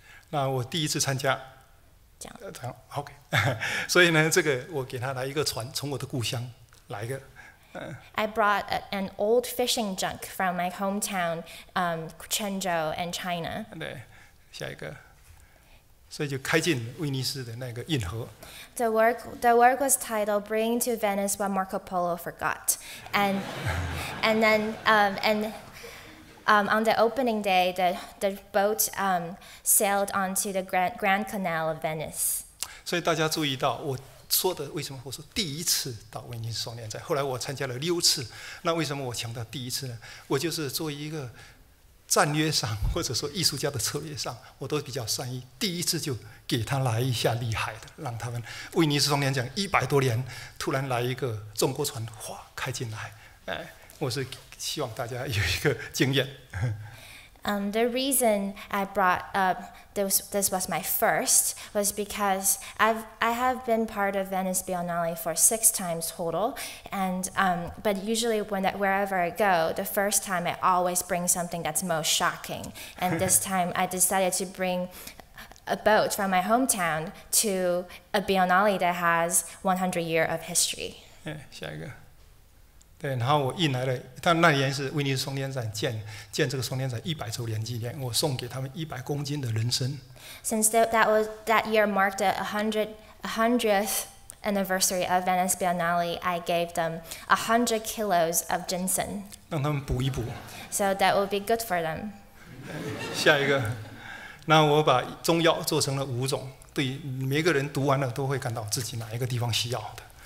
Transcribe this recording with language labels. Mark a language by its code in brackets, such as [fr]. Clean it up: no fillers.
[zh] 那我第一次参加，这样 OK， 所以呢，这个我给他来一个船，从我的故乡来一个。 [en] I brought an old fishing junk from my hometown, Quanzhou in China. [zh] 对，下一个，所以就开进威尼斯的那个运河。 [en] The work was titled "Bringing to Venice What Marco Polo Forgot," and then on the opening day, the boat sailed onto the Grand Canal of Venice. [zh] 所以大家注意到，我说的为什么我说第一次到威尼斯双年展，后来我参加了6次。那为什么我强调第一次呢？我就是作为一个战略上或者说艺术家的策略上，我都比较善于第一次就给他来一下厉害的，让他们威尼斯双年展100多年突然来一个中国船哗开进来，我是希望大家有一个经验。 [en] The reason I brought up this was my first was because I have been part of Venice Biennale for 6 times total, and but usually wherever I go, the first time I always bring something that's most shocking, and this time I decided to bring a boat from my hometown to a biennale that has 100 years of history. [zh] 下一个。对，然后我运来了，但那年是威尼斯双年展建这个双年展100周年纪念，我送给他们100公斤的人参。 [en] Since that year marked the 100th anniversary of Venice Biennale, I gave them 100 kilos of ginseng. [zh] 让他们补一补。 [en] So that would be good for them. [zh] 下一个，那我把中药做成了5种，对每个人读完了都会感到自己哪一个地方需要的。